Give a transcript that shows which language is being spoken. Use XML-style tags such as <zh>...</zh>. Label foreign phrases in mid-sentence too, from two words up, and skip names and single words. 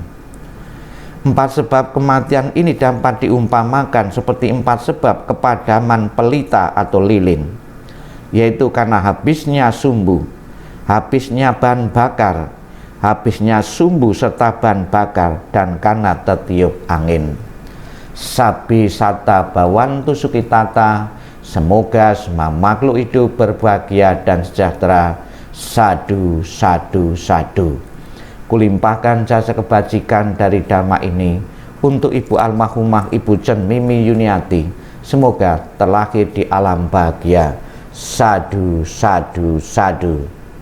<id>4 sebab kematian ini dapat diumpamakan seperti 4 sebab kepadaman pelita atau lilin, yaitu karena habisnya sumbu, habisnya bahan bakar, habisnya sumbu serta bahan bakar, dan karena tertiup angin.</id> <pi>Sabi sata bawantu sukitata,</pi> <id>semoga semua makhluk hidup berbahagia dan sejahtera.</id> <pi>Sadu, sadu, sadu.</pi> <id>Kulimpahkan jasa kebajikan dari dhamma ini untuk Ibu almarhumah Ibu Chen Mimi Yuniati. Semoga terlahir di alam bahagia.</id> <pi>Sadu, sadu, sadu.</pi>